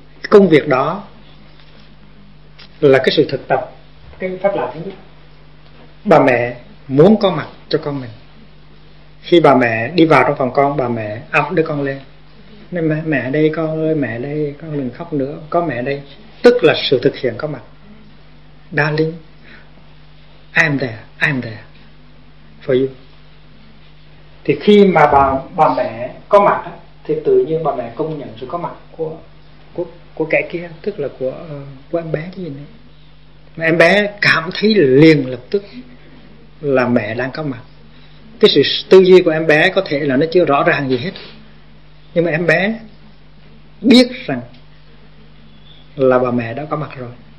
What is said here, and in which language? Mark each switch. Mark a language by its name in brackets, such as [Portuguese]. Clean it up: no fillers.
[Vietnamese] Công việc đó là cái sự thực tập cái pháp lạc. Bà mẹ muốn có mặt cho con mình. Khi bà mẹ đi vào trong phòng con, bà mẹ ấp đứa con lên, nên mẹ đây con ơi, mẹ đây, con đừng khóc nữa, có mẹ đây. Tức là sự thực hiện có mặt. [English] Darling, I'm there for you. [Vietnamese] Thì khi mà bà mẹ có mặt thì tự nhiên bà mẹ công nhận sự có mặt của kẻ kia, tức là của em bé cái gì đấy. Em bé cảm thấy liền lập tức là mẹ đang có mặt. Cái sự tư duy của em bé có thể là nó chưa rõ ràng gì hết, nhưng mà em bé biết rằng là bà mẹ đã có mặt rồi.